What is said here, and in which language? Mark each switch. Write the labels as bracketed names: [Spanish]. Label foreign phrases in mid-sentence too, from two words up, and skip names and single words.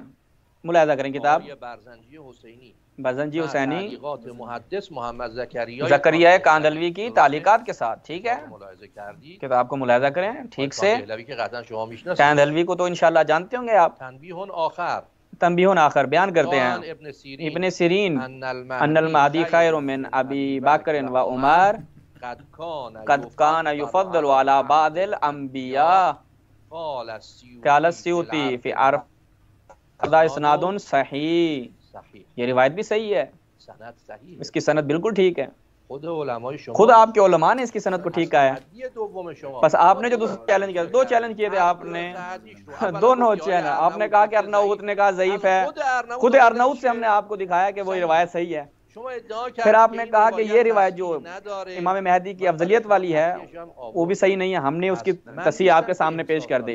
[Urdu] ملاحظہ کریں کتاب برزنجی حسینی زکریا کاندھلوی کی تعلیقات کے ساتھ، ٹھیک ہے. کتاب کو ملاحظہ کریں ٹھیک سے۔ کاندھلوی کو تو ان شاء اللہ جانتے ہوں گے آپ. [Arabic] تنبيه آخر [Urdu] بیان کرتے ہیں, [Arabic] ابن سيرين أن المهدي خير من أبي بكر وعمر قد كان يفضل على بعض الأنبياء. قال السیوطی فی عرف ادا اسناد صحیح، [Urdu] یہ روایت بھی صحیح ہے، [Arabic] سند صحیح، [Urdu] اس کی سند بالکل ٹھیک ہے، [Persian] خود علماء شما، [Urdu] خود آپ کے علماء نے اس کی سند کو ٹھیک کہا ہے۔ [Persian] یہ دوم شما، [Urdu] بس آپ نے جو دوسرا چیلنج کیا، دو چیلنج کیے تھے آپ نے، دونوں چیلنج، آپ نے کہا کہ ارناؤت نے کہا ضعیف ہے، خود ارناؤت سے ہم نے آپ کو دکھایا کہ وہ روایت صحیح ہے، پھر آپ نے کہا کہ یہ روایت جو امام مہدی کی افضلیت والی ہے وہ بھی صحیح نہیں ہے، ہم نے اس کی تصحیح آپ کے سامنے پیش کر دی۔